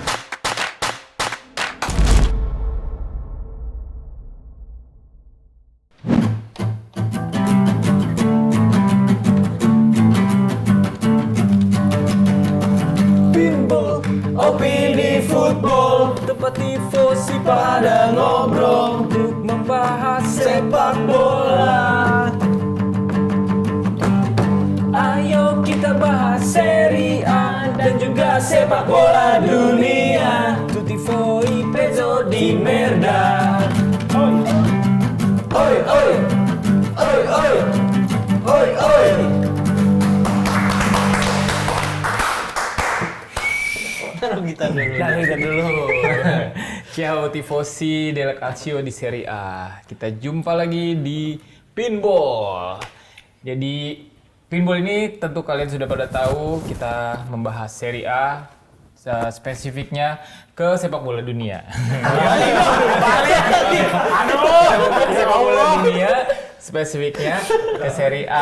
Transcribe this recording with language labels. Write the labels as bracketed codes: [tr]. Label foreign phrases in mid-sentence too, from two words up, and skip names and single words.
[id] Opini football, tempat tifosi pada ngobrol untuk membahas sepak bola. Ayo kita bahas Serie A dan juga sepak bola dunia. [it] Tutti foi pezzo di merda. Oi, oi, oi, oi, oi, oi. [id] Kita dulu. [it] Ciao tifosi del calcio di Serie A. [id] Kita jumpa lagi di Pinball. Jadi Pinball ini tentu kalian sudah pada tahu kita membahas Serie A, spesifiknya ke sepak bola dunia. Sepak bola dunia spesifiknya ke Serie A.